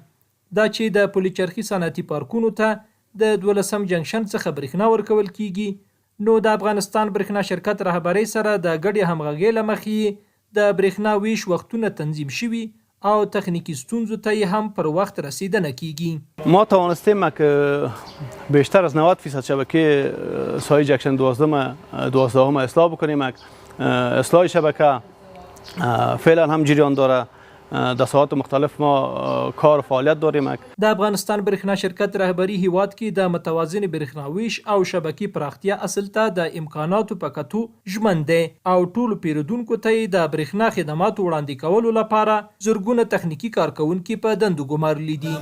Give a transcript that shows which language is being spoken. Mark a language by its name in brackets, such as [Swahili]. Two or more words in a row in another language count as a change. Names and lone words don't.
[Pashto] دا چې د پلچرخي صنعتي پارکونو ته د 12 جنکشن څخه برېښنا ورکول کیږي نو د افغانستان برېښنا شرکت رهبرۍ سره د ګډې همغږۍ له مخې د برېښنا ویش وختونه تنظیم شوي او تخنیکی ستونزو ته هم پر وخت رسیدنه کیږي. [Persian] ما توانستیم که بیشتر از 90% شبکه سایه جنکشن 12 اصلاح بکنیم. اصلاح شبکه فعلا هم جریان داره، در ساعات مختلف ما کار و فعالیت داریم. [Pashto] د افغانستان برېښنا شرکت رهبری هیواد کې د متوازن برېښنا ویش او شبکې پراختیا اصل ته د امکاناتو په کتو ژمن دی او ټولو پیرودونکو ته د برېښنا خدماتو وړاندې کولو لپاره زرګونه تخنیکی کارکونکي په دندو ګمارلي دي.